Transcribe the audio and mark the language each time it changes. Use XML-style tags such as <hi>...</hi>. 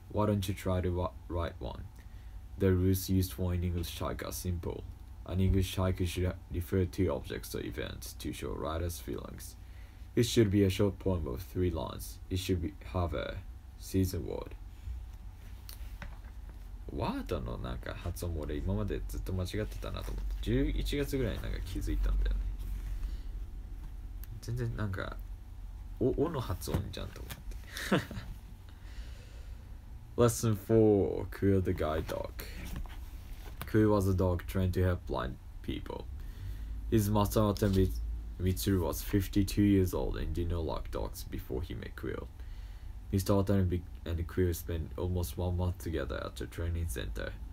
<en>Why don't you try to write one? The rules used for an English haiku are simple. An English haiku should refer to objects or events to show writer's feelings. It should be a short poem of 3 lines. It should have a season word.</en> <ja>ワードのなんか発音も俺今までずっと間違ってたなと思って11月ぐらいになんか気づいたんだよね。全然なんかおの発音じゃんと思って。</ja> <en>Lesson 4 Quill the Guide Dog. Quill was a dog trained to help blind people. His master Mitsuru was 52 years old and did not like dogs before he met Quill. Mr. Watanabe and Quill spent almost 1 month together at the training center.</en>